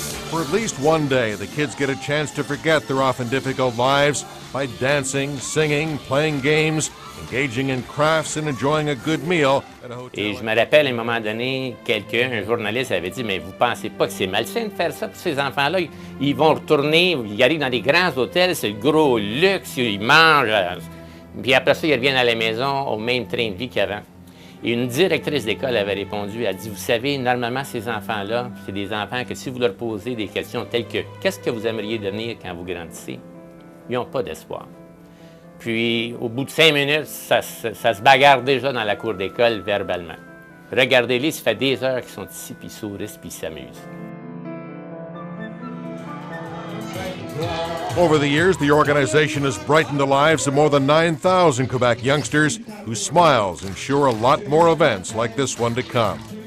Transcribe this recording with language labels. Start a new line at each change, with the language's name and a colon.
English: For at least one day, the kids get a chance to forget their often difficult lives by dancing, singing, playing games, engaging in crafts and enjoying a good meal at a hotel.
French: Et je me rappelle à un moment donné, un journaliste avait dit, mais vous pensez pas que c'est malsain de faire ça pour ces enfants-là? Ils vont retourner, ils arrivent dans des grands hôtels, c'est le gros luxe, ils mangent, puis après ça, ils reviennent à la maison au même train de vie qu'avant. Et une directrice d'école avait répondu, elle a dit, vous savez, normalement, ces enfants-là, c'est des enfants que si vous leur posez des questions telles que « Qu'est-ce que vous aimeriez devenir quand vous grandissez? » Ils n'ont pas d'espoir. Puis, au bout de 5 minutes, ça se bagarre déjà dans la cour d'école verbalement. Regardez-les, ça fait des heures qu'ils sont ici, puis ils sourient, puis ils s'amusent.
English: Over the years, the organization has brightened the lives of more than 9,000 Quebec youngsters whose smiles ensure a lot more events like this one to come.